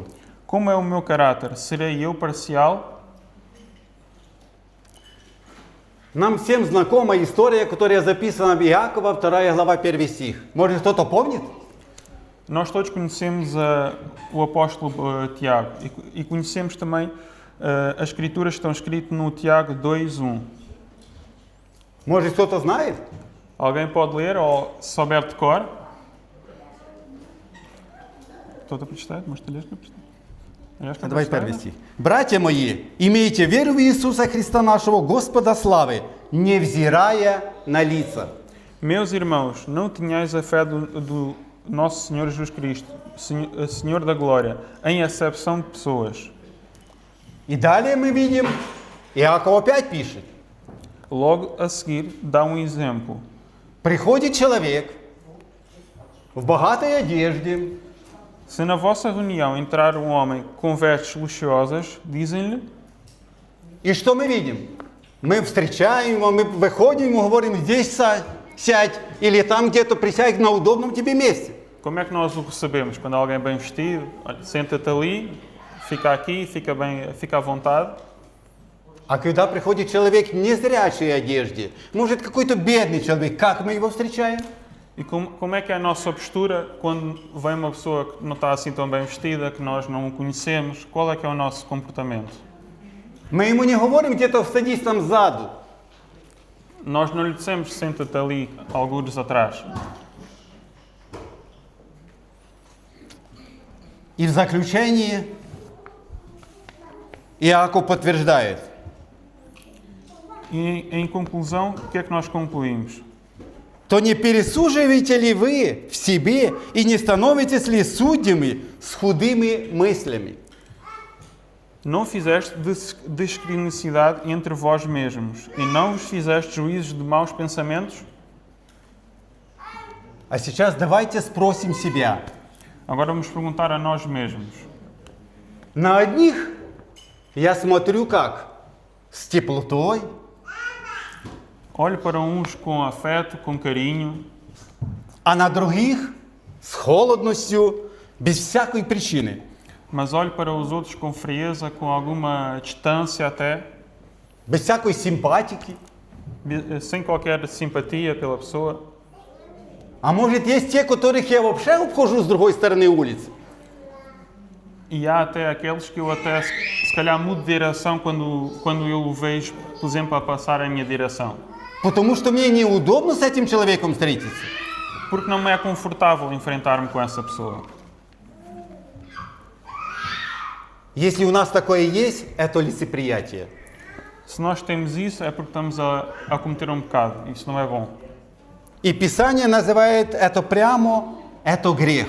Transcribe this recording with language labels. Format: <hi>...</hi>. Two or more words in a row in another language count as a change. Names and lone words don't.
<pt>Como é o meu caráter? Serei eu parcial?</pt> <ru>Нам всем знакома история, которая записана в Иакова, 2 глава, 1 стих. Может, кто-то помнит?</ru> <pt>Nós todos conhecemos o apóstolo Tiago e conhecemos também as escrituras que estão escritas no Tiago 2:1.</pt> <ru>Может, кто-то знает?</ru> <pt>Alguém pode ler ou souber de cor?</pt> <ru>Кто-то прочитает? Может, ты лешь? Давай первый стих. «Братья мои, имейте веру в Иисуса Христа нашего, Господа славы, невзирая на лица».</ru> <pt>Meus irmãos, não tenhais a fé do nosso Senhor Jesus Cristo, Senhor da Glória, em acepção de pessoas.</pt> <ru>И далее мы видим, Иаков опять пишет.</ru> <pt>Logo a seguir, dá um exemplo.</pt> <ru>Приходит человек в богатой одежде,</ru> <pt>Se na vossa reunião entrar um homem com vestes luxuosas, dizem-lhe,</pt> <ru>и что мы видим? Мы встречаем его, мы выходим, мы говорим, здесь сядь, или там где-то присядь на удобном тебе месте.</ru> <pt>como é que nós o recebemos? Quando alguém é bem vestido, olha, senta-te ali, fica aqui, fica à vontade.</pt> <ru>А когда приходит человек в незрячей одежде, может какой-то бедный человек, как мы его встречаем?</ru> <pt>E como é que é a nossa postura quando vem uma pessoa que não está assim tão bem vestida, que nós não o conhecemos? Qual é que é o nosso comportamento?</pt> <ru>Мы ему не говорим где-то садись там сзаду.</ru> <pt>Nós não lhe dissemos senta-te ali, algures atrás.</pt> <ru>И в заключении Иаков подтверждает.</ru> <pt>E em conclusão, o que é que nós concluímos?</pt> <ru>То не пересуживаете ли вы в себе и не становитесь ли судьями с худыми мыслями?</ru> <pt>Não fizeste discriminacidade entre vós mesmos, e não vos fizeste juízos de maus pensamentos?</pt> <ru>А сейчас давайте спросим себя.</ru> <pt>Agora vamos perguntar a nós mesmos.</pt> <ru>На одних я смотрю как? С теплотой,</ru> <pt>Olho para uns com afeto, com carinho,</pt> <ru>а на других с холодностью, без всякой причины.</ru> <pt>mas olho para os outros com frieza, com alguma distância até,</pt> <ru>Без всякой симпатики.</ru> <pt>sem qualquer simpatia pela pessoa.</pt> <ru>А может, есть те, которых я вообще обхожу с другой стороны улицы?</ru> <pt>E há até aqueles que eu até, se calhar, mudo de direção quando eu o vejo, por exemplo, a passar em minha direção.</pt> <ru>Потому что мне неудобно с этим человеком встретиться.</ru> <pt>Porque não me é confortável enfrentar-me com essa pessoa.</pt> <ru>Если у нас такое есть, это лицеприятие.</ru> <pt>Se nós temos isso, é porque estamos a cometer um pecado. Isso não é bom.</pt> <ru>И Писание называет это прямо, это грех.</ru>